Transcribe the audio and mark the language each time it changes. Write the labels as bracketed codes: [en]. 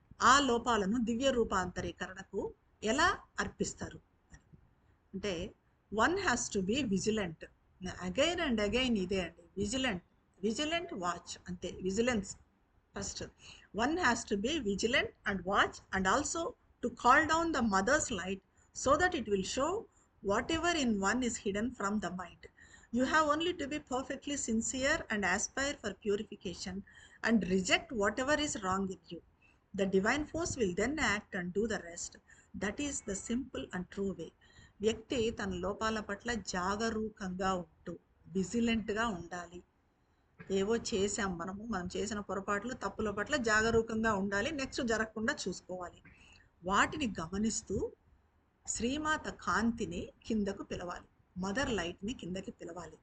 [te] ఆ లోపాలను దివ్య రూపాంతరీకరణకు ఎలా అర్పిస్తారు అంటే [en] One has to be vigilant. [te] Again and again ఇదే అండి, విజిలెంట్ వాచ్, అంతే. [en] Vigilance first. One has to be vigilant and watch and also to call down the mother's light so that it will show whatever in one is hidden from the mind. You have only to be perfectly sincere and aspire for purification and reject whatever is wrong in you. The divine force will then act and do the rest. That is the simple and true way. [te] వ్యక్తి తన లోపాల పట్ల జాగరూకంగా ఉంటూ విజిలెంట్గా ఉండాలి. ఏవో చేసాం మనం చేసిన పొరపాట్లు, తప్పుల పట్ల జాగరూకంగా ఉండాలి. నెక్స్ట్ జరగకుండా చూసుకోవాలి. వాటిని గమనిస్తూ శ్రీమాత కాంతిని కిందకు పిలవాలి, మదర్ లైట్ని కిందకి పిలవాలి.